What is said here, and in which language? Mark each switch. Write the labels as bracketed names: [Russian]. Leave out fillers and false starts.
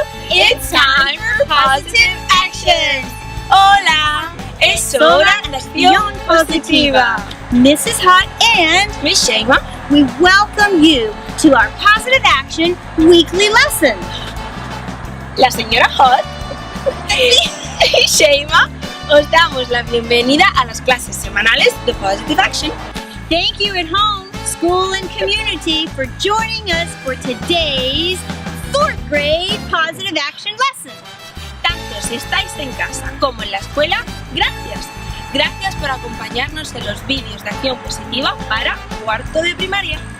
[English] It's time for positive actions. [Spanish] Hola, es hora de acción positiva. [English] Mrs. Hot and Miss Shema, we welcome you to our Positive Action weekly lesson. [Spanish] la señora Hot y Shema, os damos la bienvenida a las clases semanales de Positive Action. [English] Thank you at home, school and community for joining us for today's 4th grade Positive Action lesson. [Spanish] Tanto si estáis en casa como en la escuela, gracias. Gracias por acompañarnos en los vídeos de acción positiva para 4º de primaria.